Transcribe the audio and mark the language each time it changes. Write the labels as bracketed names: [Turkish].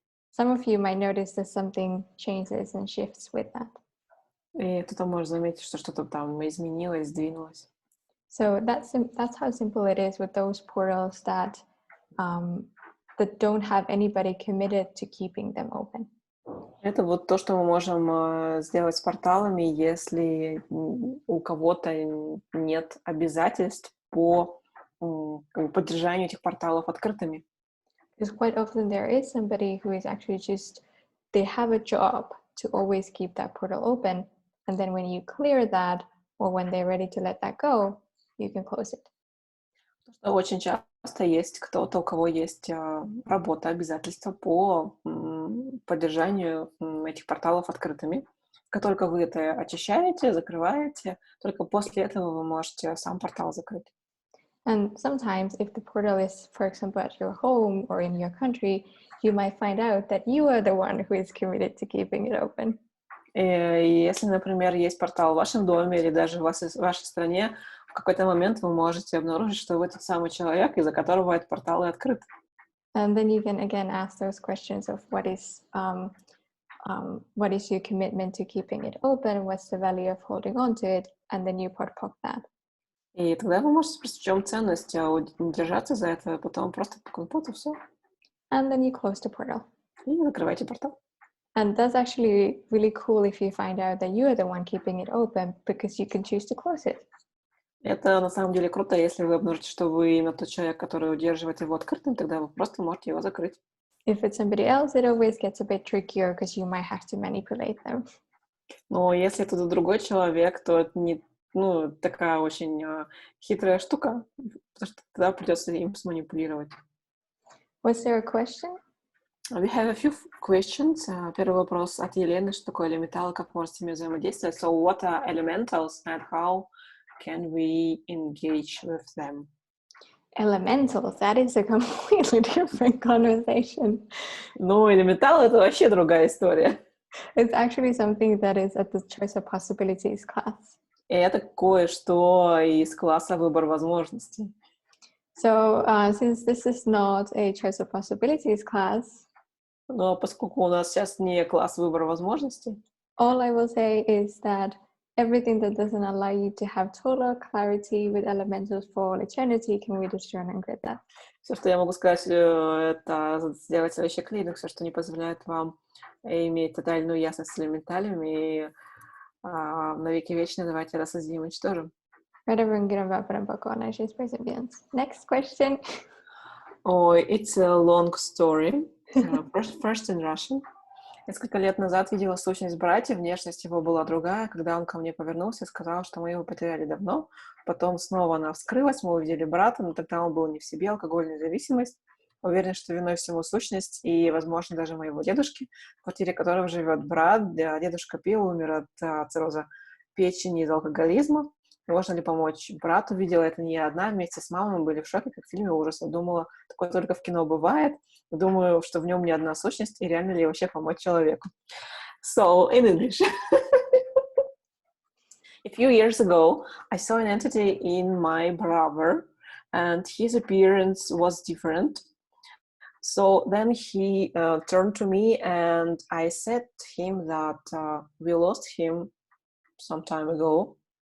[English] Some of you might notice that something changes and shifts with that. [Russian] И кто-то может заметить, что что-то там изменилось, сдвинулось. [English] So that's how simple it is with those portals that don't have anybody committed to keeping them open. [Russian] Это вот то, что мы можем сделать с порталами, если у кого-то нет обязательств по поддержанию этих порталов открытыми. [English] Because quite often there is somebody who is actually they have a job to always keep that portal open, and then when you clear that, or when they're ready to let that go, you can close it. [Russian] Очень часто есть кто-то, у кого есть работа, обязательства по поддержанию этих порталов открытыми. Как только вы это очищаете, закрываете, только после этого вы можете сам портал закрыть. [English] And sometimes if the portal is, for example, at your home or in your country, you might find out that you are the one who is committed to keeping it open. [Russian] И если, например, есть портал в вашем доме или даже в вашей стране, в какой-то момент вы можете обнаружить, что вы тот самый человек, из-за которого этот портал и открыт. [English] And then you can again ask those questions of what is your commitment to keeping it open, what's the value of holding on to it, and then you POC that. [Russian] И тогда вы можете спросить, в чем ценность держаться за это, а потом просто вот и все. [English] And then you close the portal. [Russian] И закрывайте портал. [English] And that's actually really cool if you find out that you are the one keeping it open, because you can choose to close it. [Russian] Это на самом деле круто, если вы обнаружите, что вы именно тот человек, который удерживает его открытым, тогда вы просто можете его закрыть. [English] If it's somebody else, it always gets a bit trickier because you might have to manipulate them. [Russian] Но если это другой человек, то это не такая очень хитрая штука, потому что тогда придется им сманипулировать. [English] Was there a question? We have a few questions. [Russian] Первый вопрос от Елены. Что такое элементалы, как можно с ними взаимодействовать? [English] So what are elementals and how can we engage with them? Elementals, that is a completely different conversation. [Russian] Ну, элементалы — это вообще другая история. [English] It's actually something that is at the choice of possibilities class. [Russian] И это кое-что из класса выбор возможностей. [English] So, since this is not a choice of possibilities class, [Russian] Но поскольку у нас сейчас не класс выбор возможностей, [English] all I will say is that everything that doesn't allow you to have total clarity with elementals for all eternity can be destroyed and ungrid that. [Russian] все, что я могу сказать, это сделать следующий клининг, все, что не позволяет вам иметь тотальную ясность с элементалями, и навеки вечные давайте рассоздадим и уничтожим. [English] Next question. Oh, it's a long story. First in Russian. [Russian] Несколько лет назад видела сущность братья, внешность его была другая. Когда он ко мне повернулся и сказал, что мы его потеряли давно, потом снова она вскрылась, мы увидели брата, но тогда он был не в себе, алкогольная зависимость. Уверен, что виной всему сущность и, возможно, даже моего дедушки, в квартире которого живет брат. Дедушка пил, умер от цирроза печени из алкоголизма. Можно ли помочь брату? Видела это не я одна. Вместе с мамой мы были в шоке, как в фильме ужаса. Думала, такое только в кино бывает. Думаю, что в нем не одна сущность, и реально ли вообще помочь человеку. [English] So, in English. A few years ago, I saw an entity in my brother, and his appearance was different. So then he turned to me, and I said to him that we lost him some time ago.